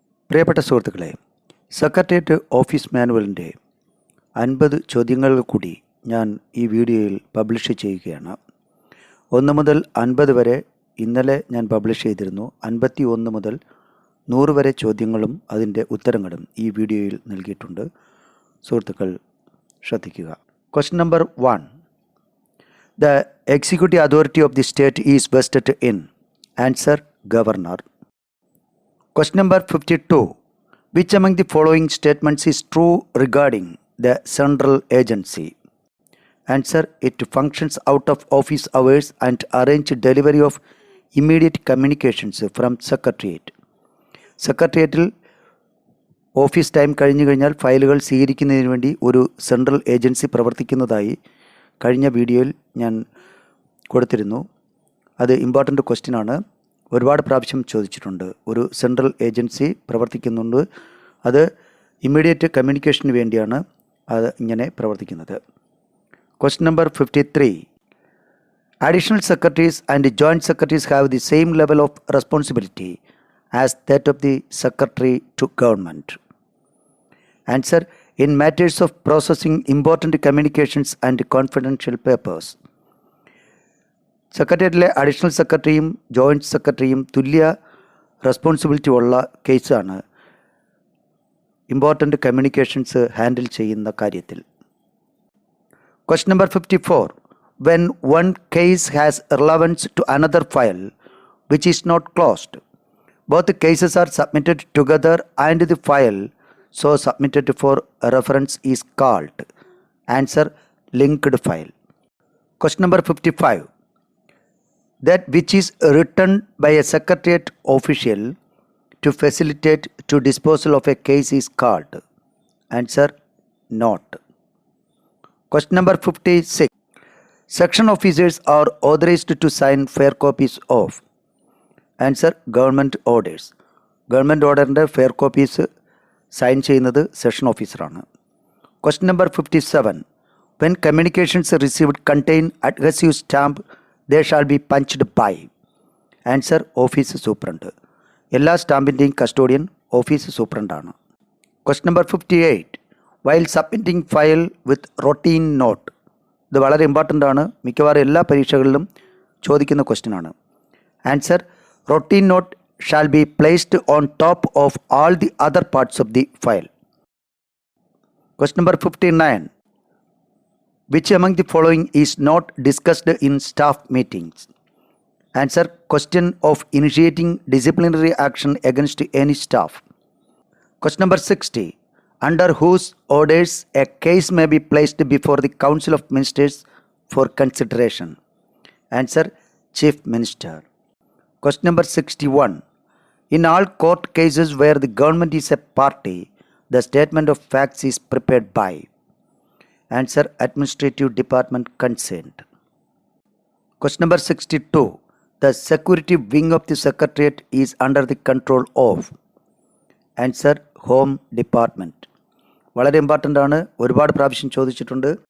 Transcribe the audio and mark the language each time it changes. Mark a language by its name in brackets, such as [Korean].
[Malayalam] പ്രിയപ്പെട്ട സുഹൃത്തുക്കളെ, secretariat office മാനുവലിൻ്റെ 50 ചോദ്യങ്ങൾ കൂടി ഞാൻ ഈ വീഡിയോയിൽ പബ്ലിഷ് ചെയ്യുകയാണ്. 1 മുതൽ 50 വരെ ഇന്നലെ ഞാൻ പബ്ലിഷ് ചെയ്തിരുന്നു. 51 മുതൽ 100 വരെ ചോദ്യങ്ങളും അതിൻ്റെ ഉത്തരങ്ങളും ഈ വീഡിയോയിൽ നൽകിയിട്ടുണ്ട്. സുഹൃത്തുക്കൾ ശ്രദ്ധിക്കുക. Question number 1. [English] The executive authority of the state is vested in. Answer: Governor. Question number 52. Which among the following statements is true regarding the central agency? Answer: it functions out of office hours and arrange delivery of immediate communications from Secretariat. [Malayalam] സെക്രട്ടേറിയറ്റിൽ office time കഴിഞ്ഞു കഴിഞ്ഞാൽ ഫയലുകൾ സ്വീകരിക്കുന്നതിന് വേണ്ടി ഒരു central agency പ്രവർത്തിക്കുന്നതായി കഴിഞ്ഞ വീഡിയോയിൽ ഞാൻ കൊടുത്തിരുന്നു. അത് ഇമ്പോർട്ടൻ്റ് ക്വസ്റ്റ്യനാണ്, ഒരുപാട് പ്രാവശ്യം ചോദിച്ചിട്ടുണ്ട്. ഒരു സെൻട്രൽ ഏജൻസി പ്രവർത്തിക്കുന്നുണ്ട്, അത് ഇമ്മീഡിയറ്റ് കമ്മ്യൂണിക്കേഷന് വേണ്ടിയാണ് അത് ഇങ്ങനെ പ്രവർത്തിക്കുന്നത്. Question number 53. [English] Additional secretaries and joint secretaries have the same level of responsibility as that of the secretary to government. Answer: in matters of processing important communications and confidential papers. [Malayalam] സെക്രട്ടേറിയറ്റിലെ additional സെക്രട്ടറിയും joint സെക്രട്ടറിയും തുല്യ responsibility ഉള്ള കേസാണ് important communications handle ചെയ്യുന്ന കാര്യത്തിൽ. Question number 54. [English] When one case has relevance to another file which is not closed, both cases are submitted together and the file so submitted for reference is called. Answer: linked file. Question number 55. That which is written by a secretariat official to facilitate to disposal of a case is called. Answer: note. Question number 56. Section officers are authorized to sign fair copies of. Answer: government orders. [Malayalam] Government ഓർഡറിൻ്റെ fair copies sign ചെയ്യുന്നത് session ഓഫീസറാണ്. Question number 57. [English] When communications received contain adhesive stamp, they shall be punched by. Answer: [Malayalam] office superintendent. എല്ലാ സ്റ്റാമ്പിൻ്റെയും custodian office സൂപ്രണ്ടാണ്. Question number 58. [English] While submitting file with routine note. [Malayalam] ഇത് വളരെ important ആണ്, മിക്കവാറും എല്ലാ പരീക്ഷകളിലും ചോദിക്കുന്ന ക്വസ്റ്റ്യനാണ്. [English] Answer: routine note shall be placed on top of all the other parts of the file. Question number 59. Which among the following is not discussed in staff meetings? Answer: question of initiating disciplinary action against any staff. Question number 60. Under whose orders a case may be placed before the Council of Ministers for consideration? Answer: Chief Minister. Question number 61. In all court cases where the government is a party, the statement of facts is prepared by. Answer: Administrative Department concerned. Question number 62. The security wing of the Secretariat is under the control of. Answer: Home Department. [Malayalam] വളരെ important ആണ്, ഒരുപാട് പ്രാവശ്യം ചോദിച്ചിട്ടുണ്ട്.